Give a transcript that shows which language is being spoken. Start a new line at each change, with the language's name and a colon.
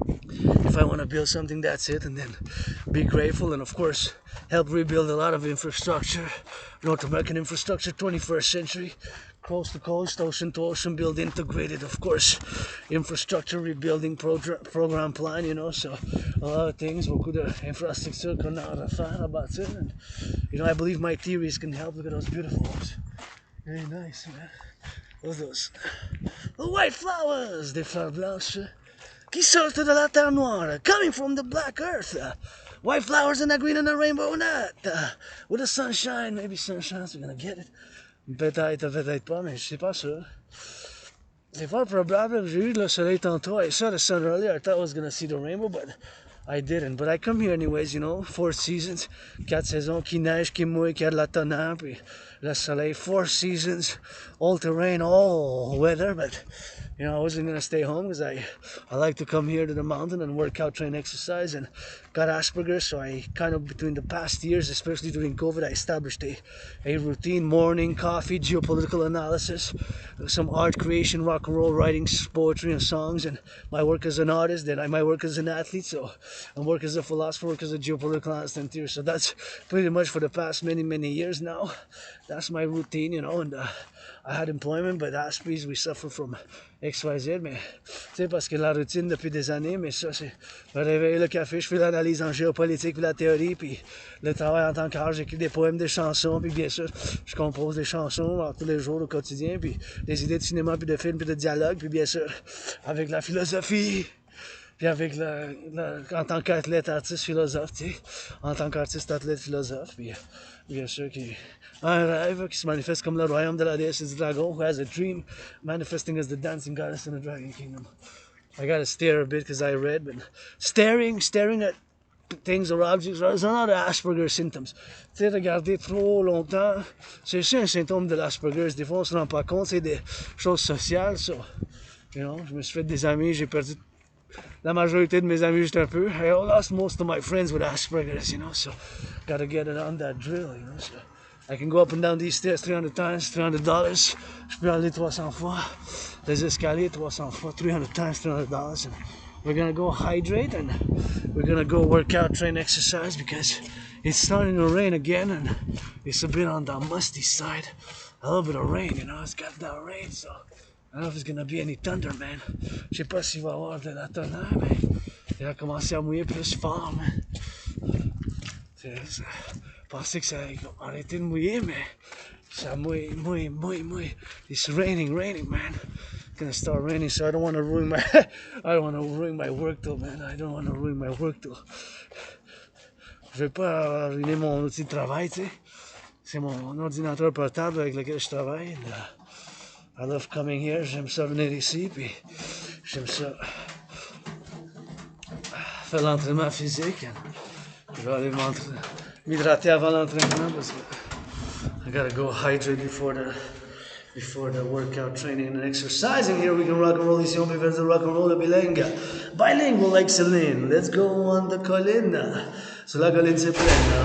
English: If I want to build something, that's it, and then be grateful, and of course, help rebuild a lot of infrastructure, North American infrastructure, 21st century, coast to coast, ocean to ocean, build integrated, of course, infrastructure rebuilding program plan, you know, so a lot of things,
French: beaucoup d'infrastructure qu'on a à faire, à bâtir,
English: and, you know, I believe my theories can help. Look at those beautiful ones. Very nice, man. Those the white flowers,
French: des fleurs blanches, qui sortent de la terre noire,
English: coming from the black earth. White flowers in a green and a rainbow night. With the sunshine, maybe sunshine, so we're gonna get it.
French: Peut-être pas, mais je sais pas sûr. C'est fort probable que j'ai eu le soleil tantôt.
English: I saw the sun earlier. I thought I was gonna see the rainbow, but I didn't. But I come here anyways, you know. 4 seasons,
French: 4 saisons, qui neige, qui mouille, qui a de la tonnerre, puis le soleil.
English: 4 seasons, all terrain, all weather, but you know, I wasn't gonna stay home because I like to come here to the mountain and work out, train, exercise, and got Asperger's, so I kind of, between the past years, especially during COVID, I established a routine: morning coffee, geopolitical analysis, some art creation, rock and roll, writing, poetry and songs, and my work as an artist, then my work as an athlete, so I work as a philosopher, work as a geopolitical analyst and theorist. So that's pretty much for the past many years now. That's my routine, you know, and I had employment, but Asperger's, we suffer from XYZ,
French: mais tu sais, parce que la routine depuis des années, mais ça, c'est me réveiller le café, je fais l'analyse en géopolitique, puis la théorie, puis le travail en tant qu'art, j'écris des poèmes, des chansons, puis bien sûr, je compose des chansons tous les jours au quotidien, puis des idées de cinéma, puis de films, puis de dialogue, puis bien sûr, avec la philosophie, puis avec en tant qu'athlète, artiste, philosophe, tu sais, en tant qu'artiste, athlète, philosophe, puis bien sûr, un rêve qui se manifeste comme le royaume de la déesse du dragon,
English: who has a dream manifesting as the dancing goddess in the dragon kingdom. I gotta stare a bit because I read, but staring at things or objects is another Asperger's symptoms.
French: Tu sais, regarder trop longtemps, c'est aussi un symptôme de l'Asperger's. Des fois, on se rend pas compte, c'est des choses sociales, so, you know, je me suis fait des amis, j'ai perdu la majorité de mes amis juste un peu.
English: I lost most of my friends with Asperger's, you know, so gotta get it on that drill, you know, so I can go up and down these stairs 300 times, $300.
French: Je peux aller 300 fois. Les escaliers 300 fois,
English: 300 times,
French: $300.
English: And we're gonna go hydrate and we're gonna go work out, train, exercise because it's starting to rain again and it's a bit on the musty side. A little bit of rain, you know, it's got that rain, so I don't know if it's gonna be any thunder, man.
French: Je sais pas s'il va y avoir de la tonnerre, mais il a commencé à mouiller plus fort, man. Je pensais que ça allait arrêter de mouiller, mais ça mouille.
English: It's raining, man. It's gonna start raining, so I don't want to ruin my work though, man. I don't want to ruin my work though.
French: Je vais pas ruiner mon outil de travail, tu sais. C'est mon ordinateur portable avec lequel je travaille.
English: I love coming here.
French: J'aime ça venir ici, puis j'aime ça faire l'entraînement physique. Je vais aller m'hydrater avant l'entraînement parce que I
English: gotta go hydrate before the workout training and exercising. Here we can rock and roll.
French: Ici on peut faire du rock and roll bilingue.
English: Bilingual like Celine. Let's go on the colline.
French: Sur la colline c'est pleine.